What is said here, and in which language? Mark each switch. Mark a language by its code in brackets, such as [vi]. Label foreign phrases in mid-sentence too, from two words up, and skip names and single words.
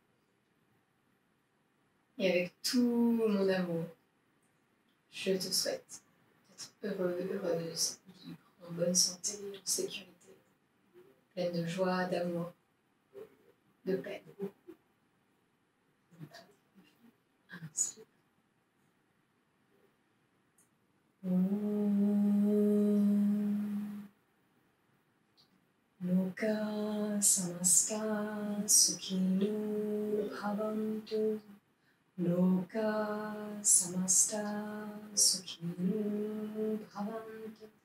[fr] Et avec tout mon amour, je te souhaite d'être heureux, heureuse, libre, en bonne santé, en sécurité, pleine de joie, d'amour, de paix. Inspire. [sa] लोका समस्त सुखिनो भवन्तु. लोका समस्त सुखिनो भवन्तु.